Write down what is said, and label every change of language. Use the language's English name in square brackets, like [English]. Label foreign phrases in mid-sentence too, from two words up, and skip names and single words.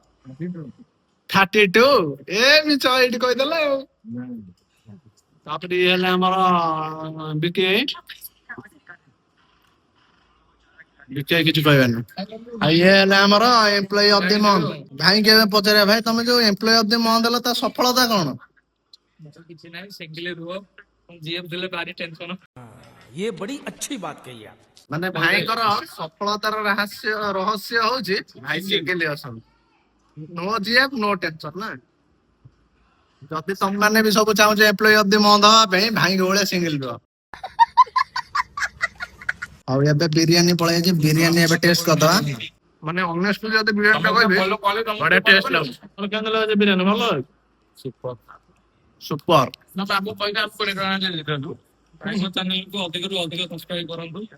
[Odia] 32 ଏ ମିଛ ଏଇଠି କହିଦେଲେ ଆଉ ତାପରେ ଇଏ ହେଲେ ଆମର ବିକି କିଛି କହିବାନି ଆଉ ଇଏ ହେଲେ ଆମର [English] employee of the month [Odia] ଭାଇ କେବେ ପଚାରିବା ଭାଇ ତମେ ଯୋଉ [English] employee of the month [Odia] ହେଲ ତା ସଫଳତା କଣ କିଛି ନାହିଁ ସିଙ୍ଗିଲ ରୁହ ଜିଏଫ ଦେଲେ ଭାରି ଟେନସନ [Hindi] ये बड़ी अच्छी बात कही आप [Odia] ମାନେ ଭାଇଙ୍କର ସଫଳତାର ରହସ୍ୟ ହଉଛି ଭାଇ ସିଙ୍ଗିଲ ଅଛନ୍ତି [English] no GF no tension [Odia] ନା ଯଦି ତମ ମାନେ ବି ସବୁ ଚାହୁଁଛ [English] employee of the month [Odia] ହବା ପାଇଁ ଭାଇଙ୍କ ଭଳିଆ ସିଙ୍ଗିଲ ରୁହ ଆଉ ଏବେ ବିରିୟାନୀ ପଳେଇଛି ବିରିୟାନୀ ଏବେ ଟେଷ୍ଟ କରିଦବା ମାନେ ଅନେଷ୍ଟଲି ଯଦି ବିରିୟାନୀ ଟା କହିବି ବଢିଆ ଟେଷ୍ଟ ଲାଗୁଛି କେମିତି ଲାଗୁଛି ବିରିୟାନୀ ଭଲ ସୁପର ସୁପର ନା ବାବୁ ପଇସା 20 ଟଙ୍କା ଦେଇଦିଅନ୍ତୁ ଭାଇଙ୍କ ଚ୍ୟାନେଲକୁ ଅଧିକରୁ ଅଧିକ ସବସ୍କ୍ରାଇବ କରନ୍ତୁ